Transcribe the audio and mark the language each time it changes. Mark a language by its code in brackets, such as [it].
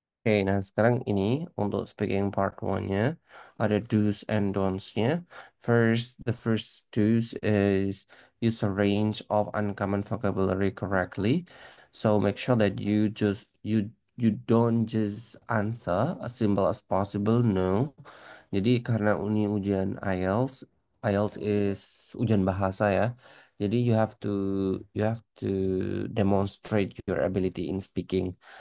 [id] Oke, nah sekarang ini untuk speaking part one-nya ada [en] do's and don'ts- [id] nya. [en] The first do's is use a range of uncommon vocabulary correctly. So make sure that you don't just answer as simple as possible. No. [id] Jadi karena ini ujian IELTS, IELTS is ujian bahasa ya. [en] Jadi you have to demonstrate your ability in speaking.